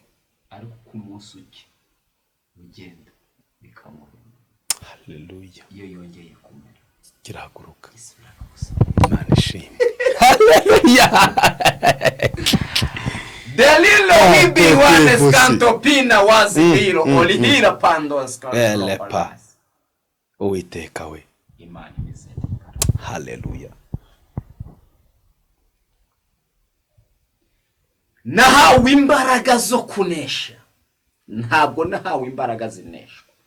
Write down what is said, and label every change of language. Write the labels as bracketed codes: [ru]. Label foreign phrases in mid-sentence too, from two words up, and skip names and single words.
[rw] Ariko ku munsi uke ugenda bikamura. Haleluya. Iyo yongeye kumera kirahaguruka. isubira gusa. Imana ishimwe. Haleluya. Delilo hibi wane skanto pina wazi hilo olihira pando skanto. Elepa. Uwiteka we. Imana imezete. Haleluya. Nahawe imbaraga zo kunesha, ntabwo nahawe imbaraga zinesha.